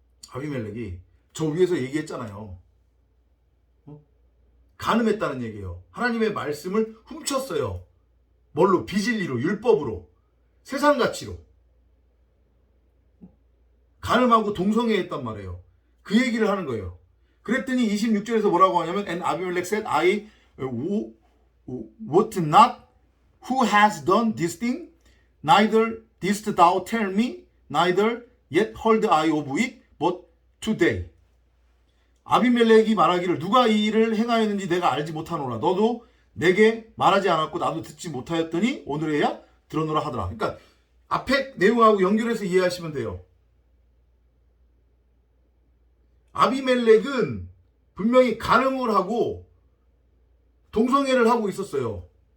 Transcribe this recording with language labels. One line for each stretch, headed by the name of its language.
Korean: 아비멜렉이 저 위에서 얘기했잖아요. 간음했다는 얘기예요. 하나님의 말씀을 훔쳤어요. 뭘로? 비진리로, 율법으로, 세상 가치로. 간음하고 동성애했단 말이에요. 그 얘기를 하는 거예요. 그랬더니 26절에서 뭐라고 하냐면
English: And Abimelech said, I wot not who has done this thing, neither didst thou tell me, neither yet heard I of it, but today.
Korean: 아비멜렉이 말하기를 누가 이 일을 행하였는지 내가 알지 못하노라. 너도 내게 말하지 않았고 나도 듣지 못하였더니 오늘에야 들었노라 하더라. 그러니까 앞에 내용하고 연결해서 이해하시면 돼요. 아비멜렉은 분명히 간음을 하고 동성애를 하고 있었어요.